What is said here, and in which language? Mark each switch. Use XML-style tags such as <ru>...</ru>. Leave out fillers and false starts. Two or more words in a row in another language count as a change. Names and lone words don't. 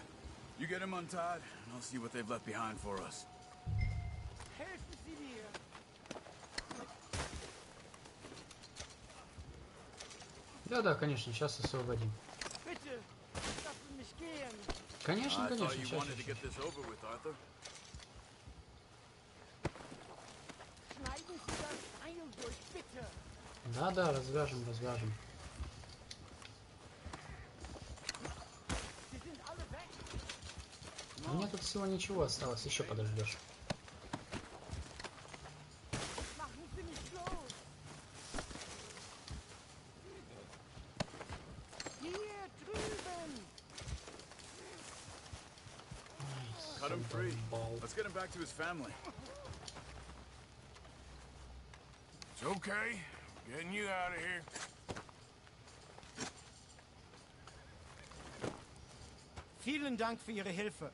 <en>You get them untied, and I'll see what they've left behind for us.</en> <de>Helfen Sie mir!</de> <ru>Да-да, конечно, сейчас освободим.</ru> <de>Bitte, lassen mich gehen!</de> <ru>Конечно,</ru> <en>I thought</en> <ru>конечно,</ru> <en>you</en> <ru>сейчас.</ru> <en>wanted to get this over with, Arthur.</en> <de>Schneiden Sie das Seil durch, bitte!</de> <ru>Да-да, развяжем, развяжем.</ru> <de>Sie sind alle weg!</de> <ru>У меня тут всего ничего осталось, еще подождешь.</ru> <de>Machen Sie mich los! Hier drüben!</de> <en>Cut him free. Let's get him back to his family. It's okay. Getting you out of here.</en> <de>Vielen Dank für Ihre Hilfe.</de>